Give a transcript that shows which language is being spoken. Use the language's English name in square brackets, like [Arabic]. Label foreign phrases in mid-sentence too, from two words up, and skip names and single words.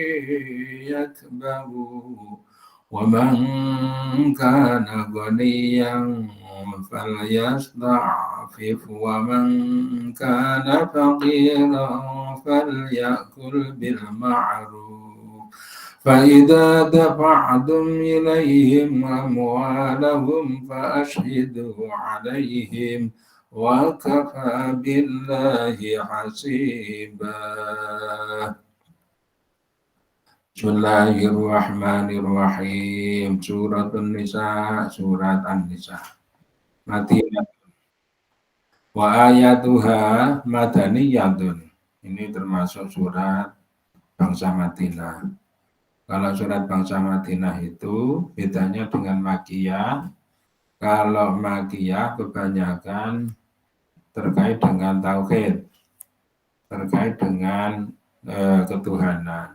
[Arabic] يكبروا ومن كان غنيا فليستعفف ومن كان فقيرا فليأكل بالمعروف فإذا دفعتم إليهم أموالهم فأشهدوا عليهم وكفى بالله حسيبا. بسم الله الرحمن الرحيم. [Indonesian] Surat An-Nisa, surat An-Nisa. Madinah. [Arabic] وآياتها مدنية. [Indonesian] Ini termasuk surat bangsa Madinah. Kalau surat bangsa Madinah itu bedanya dengan Makkiyah. Kalau Makkiyah kebanyakan terkait dengan tauhid, terkait dengan ketuhanan.